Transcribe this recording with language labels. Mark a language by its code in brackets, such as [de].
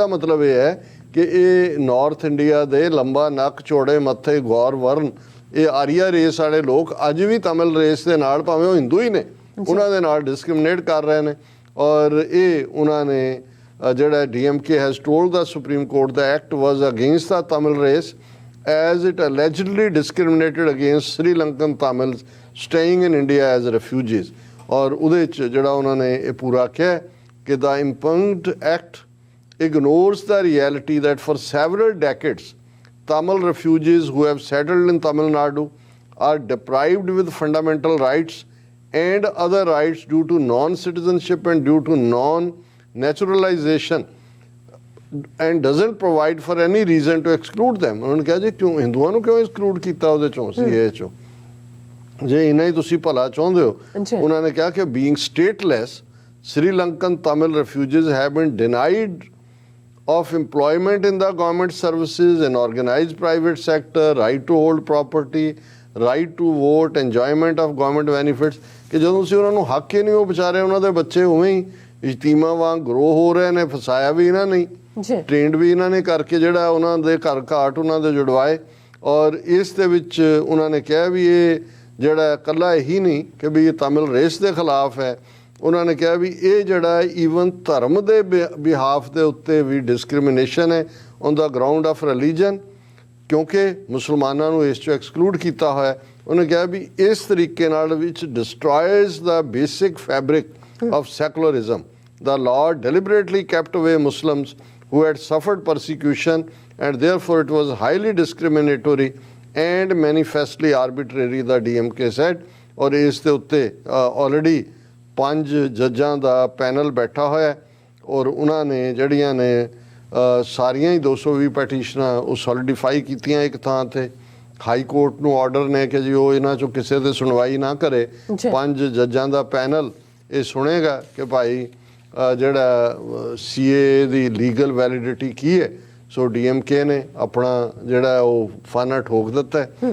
[pa] ਇਹਦਾ ਮਤਲਬ ਇਹ ਹੈ ਕਿ ਇਹ ਨਾਰਥ ਇੰਡੀਆ ਦੇ ਲੰਬਾ ਨੱਕ, ਚੌੜੇ ਮੱਥੇ, ਗੌਰ ਵਰਨ, ਇਹ ਆਰੀਆ ਰੇਸ ਵਾਲੇ ਲੋਕ ਅੱਜ ਵੀ ਤਮਿਲ ਰੇਸ ਦੇ ਨਾਲ, ਭਾਵੇਂ ਉਹ ਹਿੰਦੂ ਹੀ ਨੇ, ਉਹਨਾਂ ਦੇ ਨਾਲ ਡਿਸਕ੍ਰਿਮੀਨੇਟ ਕਰ ਰਹੇ ਨੇ। ਔਰ ਇਹ ਉਹਨਾਂ ਨੇ ਜਿਹੜਾ [en] DMK has told the Supreme Court the act was against the Tamil race as it allegedly discriminated against Sri Lankan Tamils staying in India as refugees. [pa] ਔਰ ਉਹਦੇ 'ਚ ਜਿਹੜਾ ਉਹਨਾਂ ਨੇ ਇਹ ਪੂਰਾ ਕਿਹਾ ਕਿ [en] The impugned act ignores the reality that for several decades Tamil refugees who have settled in Tamil Nadu are deprived with fundamental rights and other rights due to non-citizenship and due to non-naturalization and doesn't provide for any reason to exclude them। [pa] ਉਹਨਾਂ ਨੇ ਕਿਹਾ ਜੀ ਕਿਉਂ ਹਿੰਦੂਆਂ ਨੂੰ ਕਿਉਂ exclude ਕੀਤਾ ਉਹਦੇ ਚੋਂ, CAA ਚੋਂ, ਜੇ ਇੰਨਾ ਹੀ ਤੁਸੀਂ ਭਲਾ ਚਾਹੁੰਦੇ ਹੋ। ਉਹਨਾਂ ਨੇ ਕਿਹਾ ਕਿ [en] being stateless Sri Lankan Tamil refugees have been denied of employment in the government services and organized private sector, right to hold property, right to vote, enjoyment of government benefits, [pa] ਕਿ ਜਦੋਂ ਅਸੀਂ ਉਹਨਾਂ ਨੂੰ ਹੱਕ ਹੀ ਨਹੀਂ, ਉਹ ਵਿਚਾਰੇ ਉਹਨਾਂ ਦੇ ਬੱਚੇ ਉਵੇਂ ਹੀ ਇਜਤੀਮਾ ਵਾਂਗ ਗਰੋ ਹੋ ਰਹੇ ਨੇ। ਫਸਾਇਆ ਵੀ ਇਹਨਾਂ ਨੇ, ਟ੍ਰੇਨਡ ਵੀ ਇਹਨਾਂ ਨੇ ਕਰਕੇ ਜਿਹੜਾ ਉਹਨਾਂ ਦੇ ਘਰ ਘਾਟ ਉਹਨਾਂ ਦੇ ਜੁੜਵਾਏ। ਔਰ ਇਸ ਦੇ ਵਿੱਚ ਉਹਨਾਂ ਨੇ ਕਿਹਾ ਵੀ ਇਹ ਜਿਹੜਾ ਇਕੱਲਾ ਇਹੀ ਨਹੀਂ ਕਿ ਵੀ ਇਹ ਤਮਿਲ ਰੇਸ ਦੇ ਖਿਲਾਫ ਹੈ, ਉਹਨਾਂ ਨੇ ਕਿਹਾ ਵੀ ਇਹ ਜਿਹੜਾ ਈਵਨ ਧਰਮ ਦੇ ਬਿਹਾਫ ਦੇ ਉੱਤੇ ਵੀ ਡਿਸਕ੍ਰਿਮੀਨੇਸ਼ਨ ਹੈ [en] on the ground of religion, [pa] ਕਿਉਂਕਿ ਮੁਸਲਮਾਨਾਂ ਨੂੰ ਇਸ 'ਚੋਂ ਐਕਸਕਲੂਡ ਕੀਤਾ ਹੋਇਆ। ਉਹਨੇ ਕਿਹਾ ਵੀ ਇਸ ਤਰੀਕੇ ਨਾਲ ਵਿੱਚ [en] Destroys the basic fabric of secularism, the law deliberately kept away Muslims who had suffered persecution, and therefore it was highly discriminatory and manifestly arbitrary, the DMK said. [pa] और इस दे उत्ते ऑलरेडी 5 जजां दा पैनल बैठा होया और उन्होंने जड़ियां ने सारियां ही 220 पैटिशनां ਉਹ ਸੋਲੀਡੀਫਾਈ ਕੀਤੀਆਂ ਇੱਕ ਥਾਂ ਤੇ। ਹਾਈ ਕੋਰਟ ਨੂੰ ਆਰਡਰ ਨੇ ਕਿ ਜੀ ਉਹ ਇਹਨਾਂ ਚੋਂ ਕਿਸੇ ਦੇ ਸੁਣਵਾਈ ਨਾ ਕਰੇ। 5 ਜੱਜਾਂ ਦਾ ਪੈਨਲ ਇਹ ਸੁਣੇਗਾ ਕਿ ਭਾਈ ਜਿਹੜਾ CAA ਦੀ ਲੀਗਲ ਵੈਲਿਡਿਟੀ ਕੀ ਹੈ। ਸੋ DMK ਨੇ ਆਪਣਾ ਜਿਹੜਾ ਉਹ ਫਾਨਾ ਠੋਕ ਦਿੱਤਾ।